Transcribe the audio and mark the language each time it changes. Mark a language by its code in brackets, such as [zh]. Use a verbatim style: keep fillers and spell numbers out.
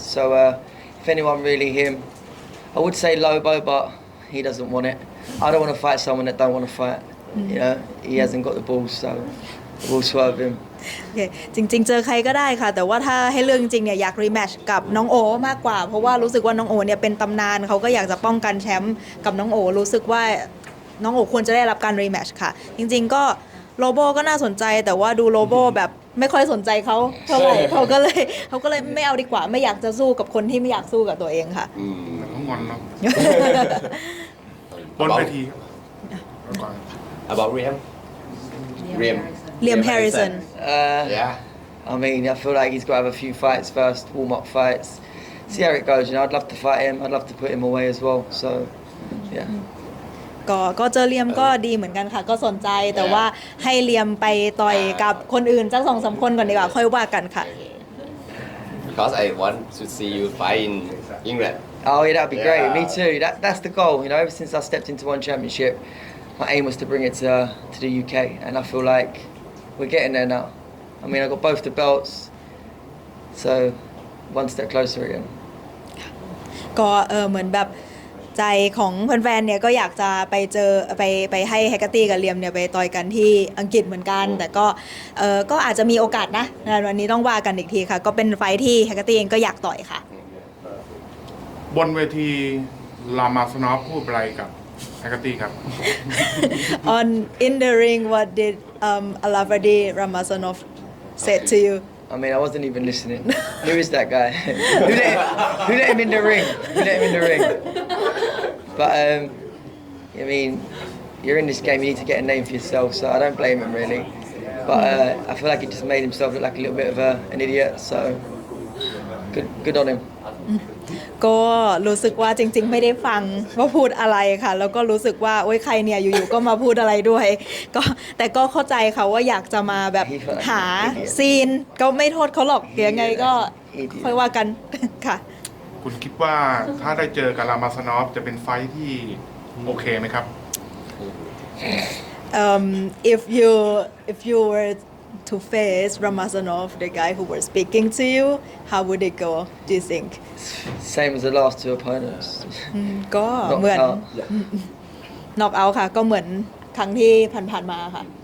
[en] So uh, if anyone really him, I would say Lobo, but he doesn't want it. I don't want to fight someone that don't want to fight. You know, he hasn't got the balls, so we'll swerve him. [th] โอเคจริงๆเจอใครก็ได้ค่ะแต่ว่าถ้าให้เลือกจริงๆเนี่ยอยากรีแมตช์กับน้องโอมากกว่าเพราะว่ารู้สึกว่าน้องโอเนี่ยเป็นตำนานเขาก็อยากจะป้องกันแชมป์กับน้องโอรู้สึกว่าน้องโอควรจะได้รับการรีแมตช์ค่ะ จริงๆก็โลโบก็น่าสนใจแต่ว่าดูโลโบแบบไม่ค่อยสนใจเขาเท่าไหร่ เขาก็เลยเขาก็เลยไม่เอาดีกว่าไม่อยากจะสู้กับคนที่ไม่อยากสู้กับตัวเองค่ะ อืม เหมือนเขางอนเนาะบน เอา เวทีครับเอาก่อน [en] about Liam Liam Liam Harrison Uh, yeah I mean, I feel like he's got to have a few fights first, warm-up fights. See how it goes. You know, I'd love to fight him. I'd love to put him away as well. So, yeah. [th] ก็ก็เจอเลียมก็ดีเหมือนกันค่ะก็สนใจแต่ว่าให้เลียมไปต่อยกับคนอื่นสักสองสามคนก่อนดีกว่าค่อยว่ากันค่ะ [en] because I want to see you fight in England Oh, yeah, that'd be great. Me Yeah. too. That that's the goal. You know, ever since I stepped into one championship, my aim was to bring it to to the U K, and I feel like we're getting there now. I mean, I got both the belts, so one step closer again. [th] ก็เออเหมือนแบบใจของแฟนๆเนี่ยก็อยากจะไปเจอไปไปให้แฮกเกอร์ตี้กับเลียมเนี่ยไปต่อยกันที่อังกฤษเหมือนกันแต่ก็เออก็อาจจะมีโอกาสนะวันนี้ต้องว่ากันอีกทีค่ะก็เป็นไฟท์ที่แฮกเกอร์ตี้เองก็อยากต่อยค่ะ บนเวทีลามาสนอฟพูดอะไรกับแฮกเกอร์ตี้ครับ [en] On in the ring what did um Alavadi Ramazanov said to you? I mean, I wasn't even listening. Who is that guy? who, let him, who let him in the ring? Who let him in the ring? But, um, I mean, you're in this game, you need to get a name for yourself, so I don't blame him, really. But uh, I feel like he just made himself look like a little bit of a, an idiot, so good, good on him. [th] ก็รู้สึกว่าจริงๆไม่ได้ฟังว่าพูดอะไรค่ะแล้วก็รู้สึกว่าโอ๊ยใครเนี่ยอยู่ๆก็มาพูดอะไรด้วยก็แต่ก็เข้าใจค่ะว่าอยากจะมาแบบหาซีนก็ไม่โทษเขาหรอกยังไงก็ค่อยว่ากันค่ะ คุณคิดว่าถ้าได้เจอกับรามาสนอฟจะเป็นไฟท์ที่โอเคไหมครับ [en] um, if you if you were to face Ramazanov the guy who was speaking to you how would it go do you think same as the last two opponents [th] ก็เหมือน knock out ค่ะก็เหมือนครั้งที่ผ่านๆมาค่ะ